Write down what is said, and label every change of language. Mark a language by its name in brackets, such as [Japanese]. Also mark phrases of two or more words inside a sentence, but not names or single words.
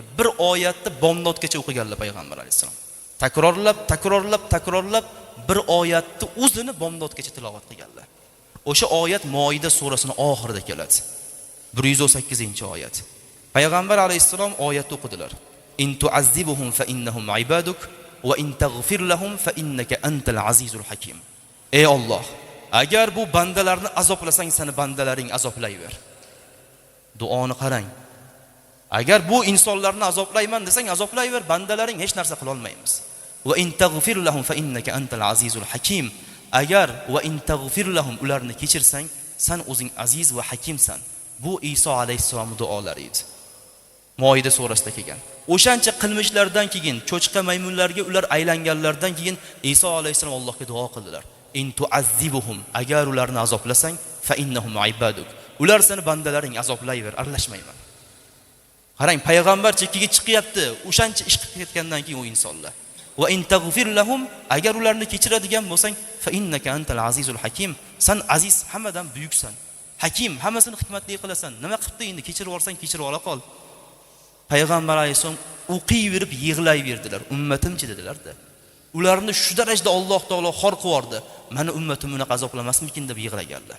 [Uzbek] Bir oyatni bomdodgacha o'qiganlar payg'ambar alayhissalom. Takrorlab bir oyatni o'zini bomdodgacha tilovat qilganlar. O'sha oyat Moida surasining oxirida keladi. 118-oyat. Payg'ambar alayhissalom oyatni o'qidilar. [Arabic] إن تعذبهم فإنهم عبادك وإن تغفر لهم فإنك أنت العزيز الحكيم. [Uzbek] Ey Alloh, agar bu bandalarni azoblasang, seni bandalaring azoblayver. Duoni qarang. Agar bu insonlarni azoblayman desang, azoblayver, bandalaring hech narsa qila olmaymiz. [Arabic] وإن تغفر لهم فإنك أنت العزيز الحكيم. [Uzbek] Agar [Arabic] وإن تغفر لهم [Uzbek] ularni kechirsang, sen o'zing aziz va hakimsan. Bu Iso alayhissalom duolari edi. Moida surasida kelgan. O'shancha qilmishlardan keyin, cho'chqa maymunlarga ular aylanganlardan keyin Iso alayhissalom Allohga duo qildilar. [Arabic] إن تعذبهم, [Uzbek] agar ularni azoblasang, [Arabic] فإنهم عبادك. [Uzbek] Ular seni bandalaring, azoblayver, aralashmayman. Qarang, payg'ambar chekkiga chiqyapti. O'shancha ish qilib ketgandan keyin u insonlar. [Arabic] وإن تغفر لهم, [Uzbek] agar ularni kechiradigan bo'lsang, [Arabic] فإنك أنت العزيز الحكيم. [Uzbek] Sen aziz, hammadan buyuksan. Hakim, hammasini hikmatli qilasan. Nima qilibdi endi, kechirib olsang, kechirib ola qol. Payg'ambar alayhisalom o'qiyverib yig'layverdilar. Ummatimchi dedilar-da. Ularni shu darajada Alloh taolo xor qiyordi. Meni ummatim uni azoplamasmikin deb yig'laganlar.